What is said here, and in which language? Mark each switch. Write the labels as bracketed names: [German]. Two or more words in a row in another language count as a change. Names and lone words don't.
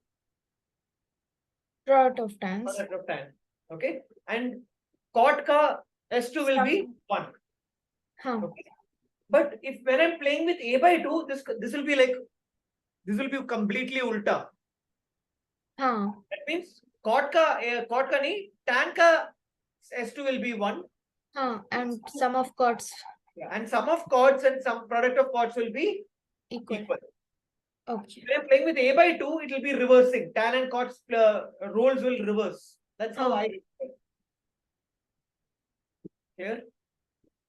[English] product of tans. Product of tan. Okay. And cot ka S2 will be 1. Okay. But if when I'm playing with a by 2, this will be completely ulta. That means cot [Hindi] ka nahi, [English] tan ka S2 will be 1. And sum of cots. Yeah, and sum of cots and some product of cots will be equal. Okay. When I'm playing with a by 2, it will be reversing. Tan and cots roles will reverse. That's how I do it. Here. Yeah.